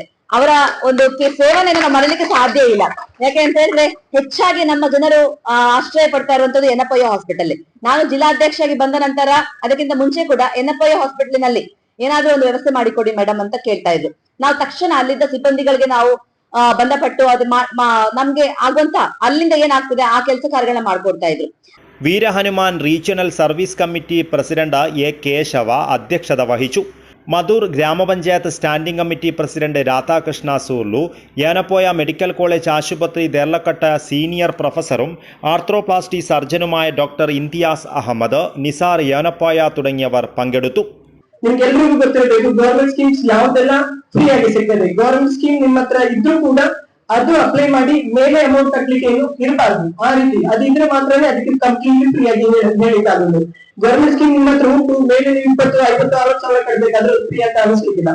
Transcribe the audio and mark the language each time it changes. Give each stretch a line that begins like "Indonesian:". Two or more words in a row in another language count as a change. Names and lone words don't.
Kannada: ಅವರ ಒಂದು ಸೇವೆಯನ್ನು ನಾವು ಮರೀಲಿಕ್ಕೆ ಸಾಧ್ಯ ಇಲ್ಲ. ಯಾಕೆ ಅಂತ ಹೇಳಿದ್ರೆ ಹೆಚ್ಚಾಗಿ ನಮ್ಮ ಜನರು ಆಶ್ರಯ ಪಡ್ತಾ ಇರುವಂತದ್ದು ಎನಪೋಯ ಹಾಸ್ಪಿಟಲ್. ನಾನು ಜಿಲ್ಲಾಧ್ಯಕ್ಷರಾಗಿ ಬಂದ ನಂತರ ಅದಕ್ಕಿಂತ ಮುಂಚೆ ಕೂಡ ಎನಪೋಯ ಹಾಸ್ಪಿಟಲ್ನಲ್ಲಿ ಏನಾದ್ರೂ ಒಂದು ವ್ಯವಸ್ಥೆ ಮಾಡಿಕೊಡಿ ಮೇಡಮ್ ಅಂತ ಕೇಳ್ತಾ ಇದ್ರು. ನಾವು ತಕ್ಷಣ ಅಲ್ಲಿದ್ದ ಸಿಬ್ಬಂದಿಗಳಿಗೆ ನಾವು ಬಂಧಪಟ್ಟು ಅದು ನಮ್ಗೆ ಆಗುವಂತ ಅಲ್ಲಿಂದ ಏನಾಗ್ತದೆ ಆ ಕೆಲಸ ಕಾರ್ಯಗಳನ್ನ ಮಾಡ್ಕೊಡ್ತಾ ಇದ್ರು.
Malayalam: വീരഹനുമാൻ റീജിയണൽ സർവീസ് കമ്മിറ്റി പ്രസിഡന്റ് എ കേശവ അധ്യക്ഷത വഹിച്ചു. മധൂർ ഗ്രാമപഞ്ചായത്ത് സ്റ്റാൻഡിംഗ് കമ്മിറ്റി പ്രസിഡന്റ് രാധാകൃഷ്ണ സൂർലു, ഏനപ്പോയ മെഡിക്കൽ കോളേജ് ആശുപത്രി ദേർലക്കട്ട സീനിയർ പ്രൊഫസറും ആർത്രോപ്ലാസ്റ്റി സർജനുമായ ഡോക്ടർ ഇംതിയാസ് അഹമ്മദ്, നിസാർ ഏനപ്പോയ തുടങ്ങിയവർ പങ്കെടുത്തു.
Kannada: ನಿಮ್ಗೆಲ್ರಿಗೂ ಗೊತ್ತಿರಬೇಕು
English: government schemes
Kannada: ಯಾವ್ದೆಲ್ಲ ಫ್ರೀ ಆಗಿ ಸಿಗ್ತದೆ.
English: government scheme
Kannada: ನಿಮ್ಮ ಹತ್ರ ಇದ್ರೂ ಕೂಡ ಅದು ಅಪ್ಲೈ ಮಾಡಿ ಮೇಲೆ ಅಮೌಂಟ್ ಕಟ್ಟಲಿಕ್ಕೆ ಏನು ಇರಬಾರ್ದು. ಆ ರೀತಿ ಅದಿದ್ರೆ ಮಾತ್ರನೇ ಅದಕ್ಕೆ
English: completely free
Kannada: ಆಗಿ ನೀಡಲಿಕ್ಕಾಗುದು.
English: government scheme
Kannada: ನಿಮ್ಮ ಹತ್ರ ಉಂಟು, ಮೇಲೆ ನೀವು 20, 50, 60 ಸಾವಿರ ಕಟ್ಟಬೇಕಾದ್ರೆ ಫ್ರೀ ಅಂತ ಅನಿಸ್ಲಿಕ್ಕಿಲ್ಲ.